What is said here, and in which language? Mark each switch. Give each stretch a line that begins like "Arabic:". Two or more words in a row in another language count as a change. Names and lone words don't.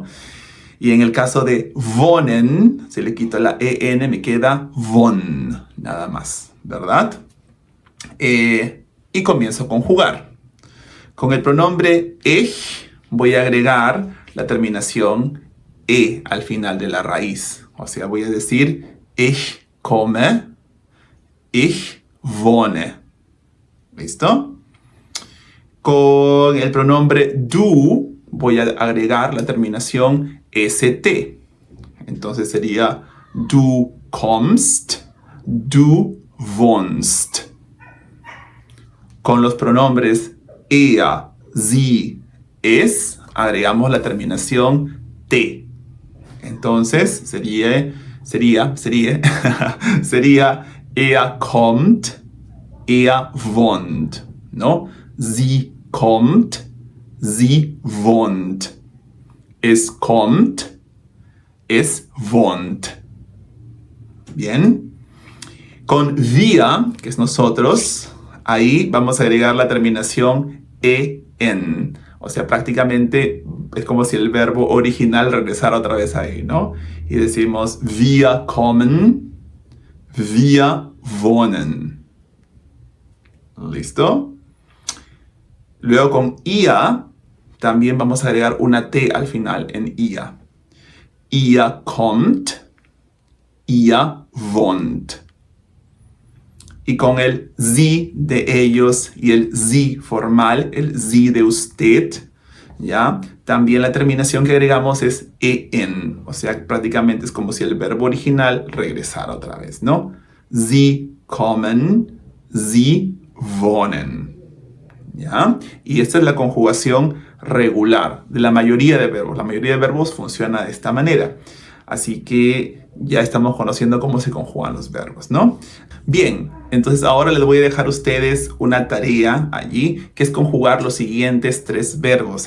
Spanish: Y en el caso de wohnen, si le quito la en, me queda won, nada más, ¿verdad? Y comienzo a conjugar. Con el pronombre ich voy a agregar la terminación al final de la raíz. O sea, voy a decir
German: ich komme, ich wohne.
Spanish: ¿Listo? Con el pronombre du voy a agregar la terminación st. Entonces sería
German: du kommst, du wohnst.
Spanish: Con los pronombres
German: er, sie, es,
Spanish: agregamos la terminación t. Entonces sería
German: er kommt, er wohnt, ¿no? Sie kommt, sie wohnt. Es kommt, es wohnt.
Spanish: Bien. Con wir, que es nosotros, ahí vamos a agregar la terminación en. O sea, prácticamente es como si el verbo original regresara otra vez ahí, ¿no? Y decimos
German: wir kommen, wir wohnen.
Spanish: ¿Listo? Luego con ia también vamos a agregar una T al final en ia.
German: Ihr kommt, ihr wohnt.
Spanish: Y con el sie de ellos y el sie formal, el sie de usted, ¿ya? También la terminación que agregamos es en. O sea, prácticamente es como si el verbo original regresara otra vez, ¿no?
German: Sie kommen, sie wohnen.
Spanish: ¿Ya? Y esta es la conjugación regular de la mayoría de verbos. La mayoría de verbos funciona de esta manera. Así que ya estamos conociendo cómo se conjugan los verbos, ¿no? Bien, entonces ahora les voy a dejar a ustedes una tarea allí, que es conjugar los siguientes 3 verbos.